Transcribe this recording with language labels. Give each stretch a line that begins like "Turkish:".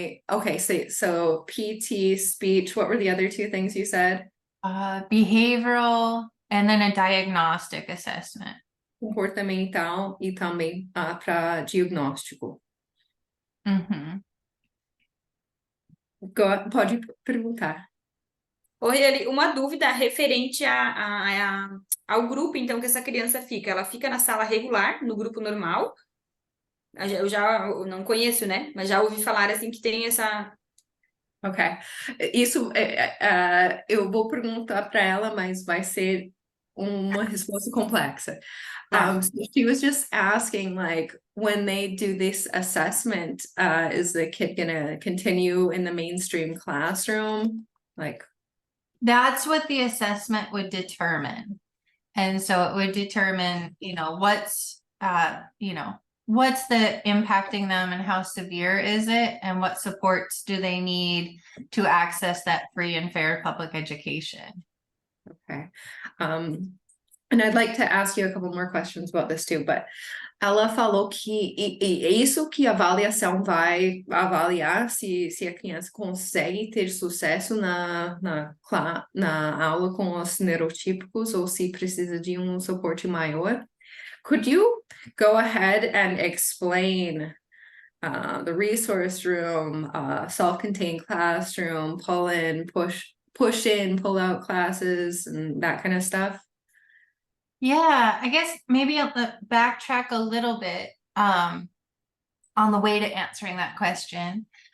English: Okay, so PT, speech, what were the other two things you said? Behavioral, and then a diagnostic assessment.
Portuguese: Comportamental e também para diagnóstico. Mm-hmm. Pode perguntar. Oi, Hilary, uma dúvida referente ao grupo, então, que essa criança fica. Ela fica na sala regular, no grupo normal? Eu não conheço, né? Mas já ouvi falar, assim, que tem essa... Ok. Isso, eu vou perguntar para ela, mas vai ser uma resposta complexa.
English: So she was just asking, like, when they do this assessment, is the kid gonna continue in the mainstream classroom? Like... That's what the assessment would determine. And so it would determine, what's the impacting them and how severe is it, and what supports do they need to access that free and fair public education. Okay. And I'd like to ask you a couple more questions about this too, but
Portuguese: ela falou que é isso que a avaliação vai avaliar se a criança consegue ter sucesso na aula com os neurotípicos ou se precisa de suporte maior.
English: Could you go ahead and explain the resource room, self-contained classroom, pull in, push in, pull out classes, and that kind of stuff? Yeah, I guess maybe I'll backtrack a little bit on the way to answering that question.